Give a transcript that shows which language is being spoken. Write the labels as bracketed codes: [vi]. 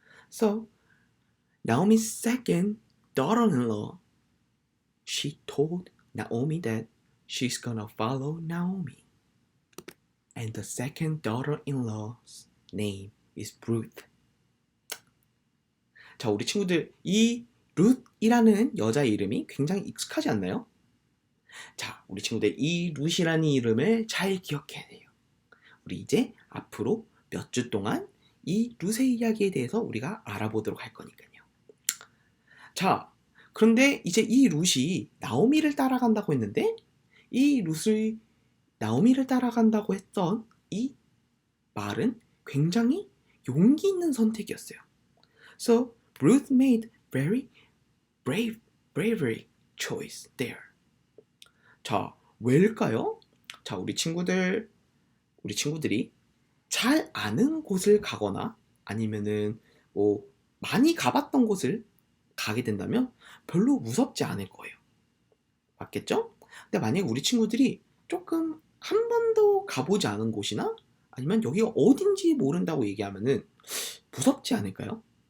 [en] So, Naomi's second daughter-in-law, she told Naomi that she's gonna follow Naomi. And the second daughter-in-law's name is Ruth. [ko] 자, 우리 친구들 이 룻이라는 여자 이름이 굉장히 익숙하지 않나요? 자, 우리 친구들 이 룻이라는 이름을 잘 기억해야 돼요. 우리 이제 앞으로 몇 주 동안 이 룻의 이야기에 대해서 우리가 알아보도록 할 거니까요. 자, 그런데 이제 이 룻이 나오미를 따라간다고 했는데 이 룻을 나오미를 따라간다고 했던 이 말은 굉장히 용기 있는 선택이었어요. [en] So Ruth made very bravery choice there. [ko] 자, 왜일까요? 자, 우리 친구들이 잘 아는 곳을 가거나 아니면은 뭐 많이 가봤던 곳을 가게 된다면 별로 무섭지 않을 거예요. 맞겠죠? 근데 만약에 우리 친구들이 조금 한 번도 가보지 않은 곳이나 아니면 여기가 어딘지 모른다고 얘기하면은 무섭지 않을까요?